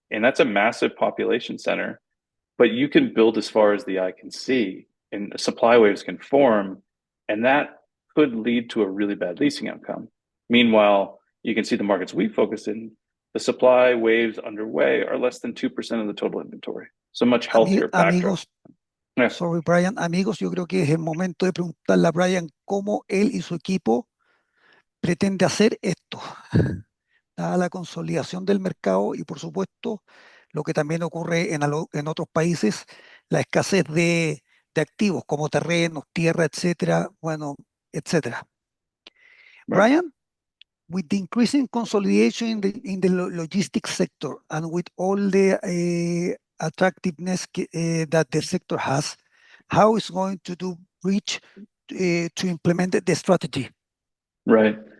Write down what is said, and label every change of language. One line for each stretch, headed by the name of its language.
English: And that's a massive population center, but you can build as far as the eye can see, and supply waves can form, and that could lead to a really bad leasing outcome. Meanwhile, you can see the markets we focus in, the supply waves underway are less than 2% of the total inventory. So much healthier backdrop.
Spanish: Amigos,
English: Yeah. sorry Brian,
Spanish: amigos, yo creo que es el momento de preguntarle a Brian cómo él y su equipo pretende hacer esto, dada la consolidación del mercado y por supuesto lo que también ocurre en otros países, la escasez de activos como terrenos, tierra, etcétera, bueno, etcétera.
English: Right. Brian, with the increasing consolidation in the logistics sector and with all the attractiveness that the sector has, how is going to do reach to implement the strategy? Right.